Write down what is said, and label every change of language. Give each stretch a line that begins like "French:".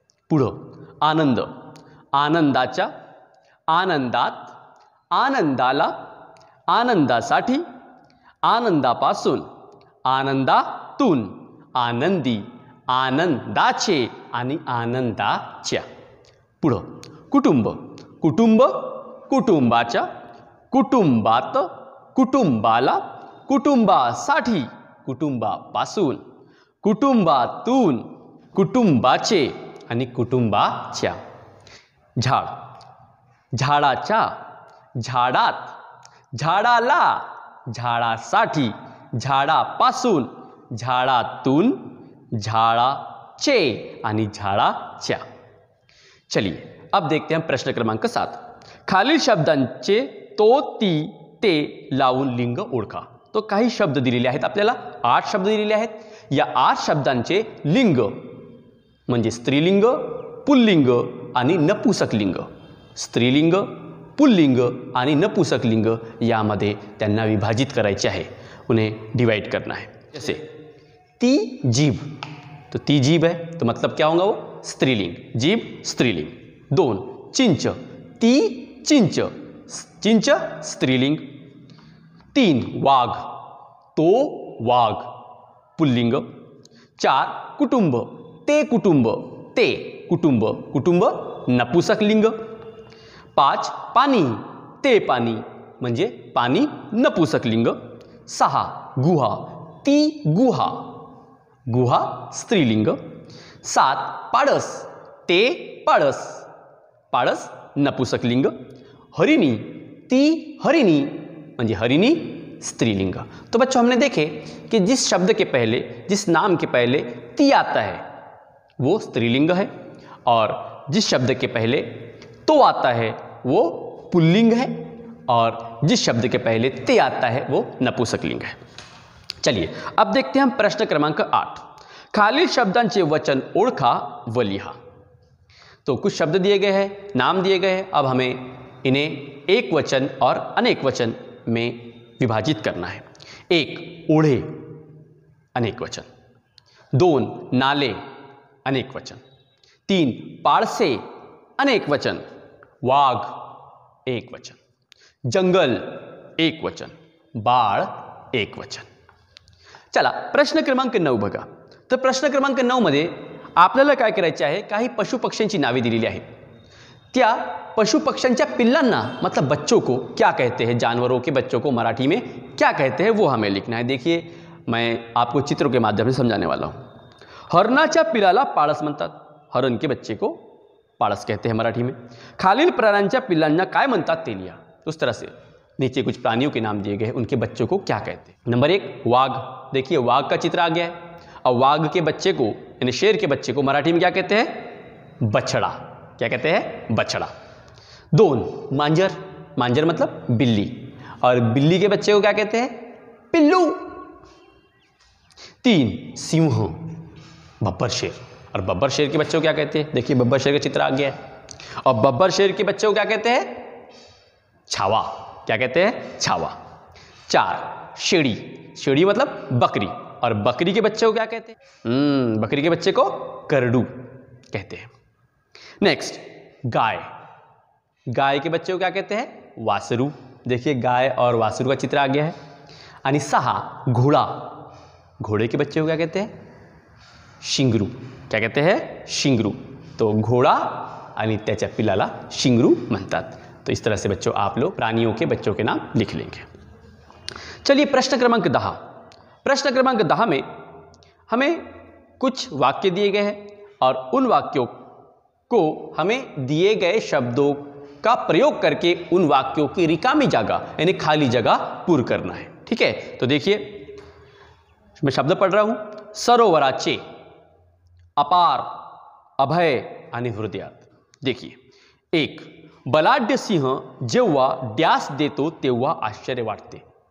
Marathi: पुढं आनंद, आनंदाच्या, आनंदात, आनंदाला, आनंदासाठी, आनंदापासून, आनंदातून, आनंदी, आनंदाचे आणि आनंदाच्या। पुढं कुटुंब, कुटुंब, कुटुंबाच्या, कुटुंबात, कुटुंबाला, कुटुंबासाठी, कुटुंबापासून, कुटुंबातून, कुटुंबाचे आणि कुटुंबाच्या। झाड, झाडाच्या, झाडात, झाडाला, झाडासाठी, झाडापासून, झाडातून, झाडाचे आणि झाडाच्या।
Hindi: चलिए अब देखते हैं प्रश्न क्रमांक 7।
Marathi: खालील शब्दांचे तो, ती, ते लावून लिंग ओळखा। तो काही शब्द दिलेले आहेत आपल्याला, 8 शब्द दिलेले आहेत। या 8 शब्दांचे लिंग म्हणजे स्त्रीलिंग, पुल्लिंग आणि नपुंसकलिंग, स्त्रीलिंग, पुल्लिंग आणि नपुंसकलिंग यामध्ये त्यांना विभाजित करायचे आहे,
Hindi: उन्हें डिवाइड करना है। जैसे ती जीभ, तो ती जीभ है तो मतलब क्या होगा वो स्त्रीलिंग, जीभ स्त्रीलिंग।
Marathi: 2 चिंच, ती चिंच, चिंच स्त्रीलिंग। 3 वाघ, तो वाघ पुल्लिंग। 4 कुटुंब, ते कुटुंब, ते कुटुंब, कुटुंब नपुंसकलिंग। 5 पाणी, ते पाणी म्हणजे पाणी नपुंसकलिंग। 6 गुहा, ती गुहा, गुहा स्त्रीलिंग। 7 पाडस, ते पाडस, पाडस नपुंसकलिंग। हरिणी, ती हरिणी म्हणजे हरिणी स्त्रीलिंग।
Hindi: तो बच्चों हमने देखे कि जिस शब्द के पहले, जिस नाम के पहले ती आता है वो स्त्रीलिंग है, और जिस शब्द के पहले तो आता है वो पुल्लिंग है, और जिस शब्द के पहले ते आता है वो नपुंसकलिंग है। चलिए अब देखते हैं हम प्रश्न क्रमांक 8।
Marathi: खालील शब्दांचे वचन ओळखा व लिहा।
Hindi: तो कुछ शब्द दिए गए हैं, नाम दिए गए हैं, अब हमें इन्हें एक वचन और अनेक वचन में विभाजित करना है।
Marathi: 1 ओढे अनेक वचन, 2 नाले अनेक वचन, 3 पाळसे अनेक वचन, वाघ एक वचन, जंगल एक वचन, बाळ एक वचन। चला प्रश्न क्रमांक 9 बघा। तर प्रश्न क्रमांक 9 मध्ये आपल्याला काय करायचे आहे, काही पशुपक्ष्यांची नावे दिलेली आहेत, त्या पशुपक्ष्यांच्या पिल्लांना मतलब
Hindi: बच्चों को क्या कहते हैं, जानवरों के बच्चों को मराठी में क्या कहते हैं वो हमें लिखना है। देखिए मैं आपको चित्रों के माध्यम से समझाने वाला हूँ।
Marathi: हरणाच्या पिल्लाला पाळस म्हणतात,
Hindi: हरण के बच्चे को पाळस कहते हैं मराठी में।
Marathi: खालील प्राण्यांच्या पिल्लांना काय म्हणतात ते लिहा।
Hindi: उस तरह से नीचे कुछ प्राणियों के नाम दिए गए हैं, उनके बच्चों को क्या कहते हैं। नंबर 1 वाघ, देखिए वाघ का चित्र आ गया है। अब वाघ के बच्चे को यानी शेर के बच्चे को मराठी में क्या कहते हैं, बछड़ा, क्या कहते हैं, बछड़ा। 2 मांजर, मांजर मतलब बिल्ली, और बिल्ली के बच्चे को क्या कहते हैं, पिल्लू। 3 सिंह, बब्बर शेर, और बब्बर शेर के बच्चे को क्या कहते हैं, देखिए बब्बर शेर का चित्र आ गया है। और बब्बर शेर के बच्चे को क्या कहते हैं, छावा, क्या कहते हैं, छावा। 4 शेड़ी, शेड़ी मतलब बकरी, और बकरी के बच्चे को क्या कहते हैं, बकरी के बच्चे को करडू कहते हैं। नेक्स्ट गाय, गाय के बच्चे को क्या कहते हैं, वासरू, देखिए गाय और वासरू का चित्र आ गया है। आणि 6 घोड़ा, घोड़े के बच्चे को क्या कहते हैं, शिंगरू, क्या कहते हैं, शिंगरू।
Marathi: तो घोड़ा आणि त्याच्या पिलाला शिंगरू म्हणतात।
Hindi: तो इस तरह से बच्चों आप लोग प्राणियों के बच्चों के नाम लिख लेंगे। चलिए प्रश्न क्रमांक 10। प्रश्न क्रमांक 10 में हमें कुछ वाक्य दिए गए हैं, और उन वाक्यों को हमें दिए गए शब्दों का प्रयोग करके उन वाक्यों की रिकामी जगह यानी खाली जगह पूर्ण करना है। ठीक है, तो देखिए मैं शब्द पढ़ रहा हूं,
Marathi: सरोवराचे, अपार, अभय आणि हृदयात।
Hindi: देखिए
Marathi: 1 बलाढ्य सिंह जेव्हा ड्यास देतो तेव्हा आश्चर्य वाटते,